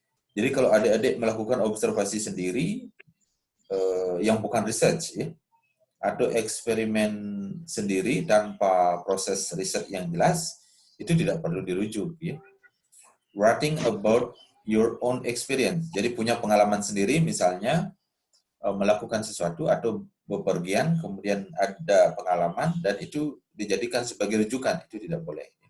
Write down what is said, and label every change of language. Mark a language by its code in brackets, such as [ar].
[id] Jadi kalau adik-adik melakukan observasi sendiri, yang bukan research, atau eksperimen sendiri tanpa proses riset yang jelas, itu tidak perlu dirujuk. [en] Writing about your own experience. [id] Jadi punya pengalaman sendiri, misalnya melakukan sesuatu atau bepergian, kemudian ada pengalaman, dan itu dijadikan sebagai rujukan, itu tidak boleh.